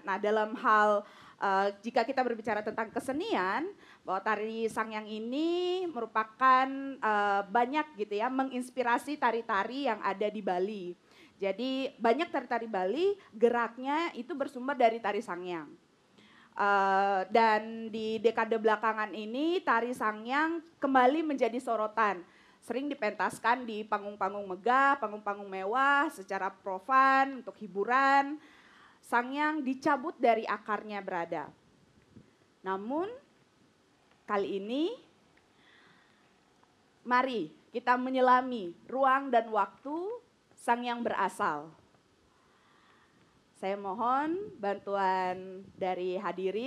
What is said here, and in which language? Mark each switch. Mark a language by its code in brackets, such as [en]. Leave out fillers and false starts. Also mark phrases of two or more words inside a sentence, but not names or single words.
[id] Nah, dalam hal jika kita berbicara tentang kesenian, bahwa tari Sangyang ini merupakan banyak gitu ya, menginspirasi tari-tari yang ada di Bali. Jadi banyak tari-tari Bali geraknya itu bersumber dari tari Sangyang. Dan di dekade belakangan ini tari Sangyang kembali menjadi sorotan. Sering dipentaskan di panggung-panggung megah, panggung-panggung mewah secara profan untuk hiburan. Sangyang dicabut dari akarnya berada. Namun kali ini mari kita menyelami ruang dan waktu Sangyang berasal. Saya mohon bantuan dari hadirin.